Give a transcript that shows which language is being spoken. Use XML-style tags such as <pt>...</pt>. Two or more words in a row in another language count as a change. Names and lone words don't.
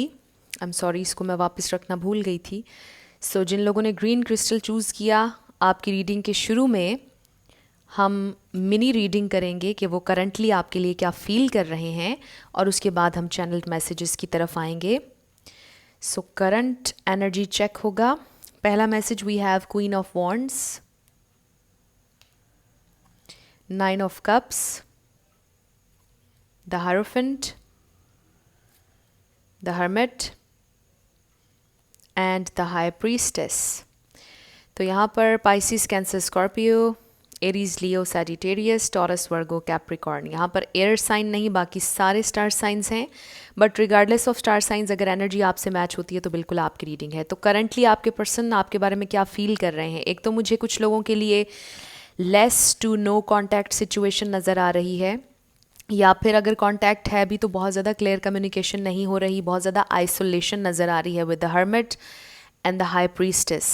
<en>I am sorry,</en> <hi>इसको मैं वापस रखना भूल गई थी। सो जिन लोगों ने</hi> <en>green crystal</en> <hi>चूज़ किया, आपकी रीडिंग के शुरू में हम</hi> <en>mini reading</en> <hi>करेंगे कि वो करंटली आपके लिए क्या फील कर रहे हैं, और उसके बाद हम</hi> <en>channel messages</en> <hi>की तरफ आएंगे। सो</hi> <en>current energy check</en> <hi>होगा।</hi> <en>पहला message we have Queen of Wands, 9 of cups, the Hierophant, the Hermit and the High Priestess।</en> <hi>तो यहाँ पर Pisces, Cancer, Scorpio, Aries, Leo, Sagittarius, Taurus, Virgo, Capricorn, यहाँ पर</hi> <en>air sign</en> <hi>नहीं, बाकी सारे</hi> <en>star signs</en> <hi>हैं।</hi> <en>but regardless of star signs,</en> <hi>अगर एनर्जी आपसे मैच होती है तो बिल्कुल आपकी रीडिंग है। तो करंटली आपके पर्सन आपके बारे में क्या फील कर रहे हैं? एक तो मुझे कुछ लोगों के लिए</hi> <en>less to no contact situation</en> <hi>नज़र आ रही है, या फिर अगर कॉन्टैक्ट है भी तो बहुत ज़्यादा</hi> <en>clear communication</en> <hi>नहीं हो रही, बहुत ज़्यादा आइसोलेशन नज़र आ रही है</hi> <en>with the Hermit and the High Priestess.</en>